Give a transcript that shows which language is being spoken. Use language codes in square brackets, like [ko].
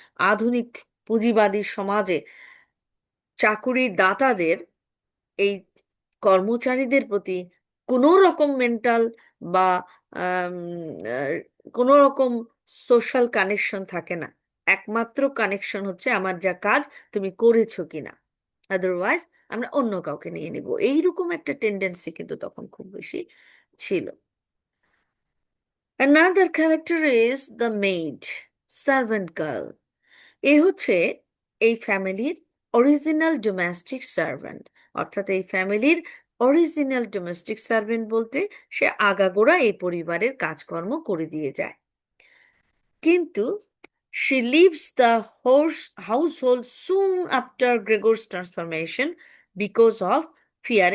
[bn] আধুনিক পুঁজিবাদী সমাজে চাকুরির দাতাদের, এই কর্মচারীদের প্রতি কোনো রকম মেন্টাল বা আম, আহ, কোনো রকম সোশ্যাল কানেকশন থাকে না। একমাত্র কানেকশন হচ্ছে আমার যা কাজ তুমি করেছো কিনা, আদারওয়াইজ আমরা অন্য কাউকে নিয়ে নিব, এইরকম একটা টেন্ডেন্সি কিন্তু তখন খুব বেশি ছিল। [en] Another character is the maid, servant girl. [bn] এ হচ্ছে এই ফ্যামিলির অরিজিনাল ডোমেস্টিক সার্ভেন্ট, অর্থাৎ এই ফ্যামিলির অরিজিনাল ডোমেস্টিক সার্ভেন্ট বলতে সে আগাগোড়া এই পরিবারের কাজকর্ম করে দিয়ে যায়, কিন্তু [en] she leaves the household soon after Gregor's transformation because of fear.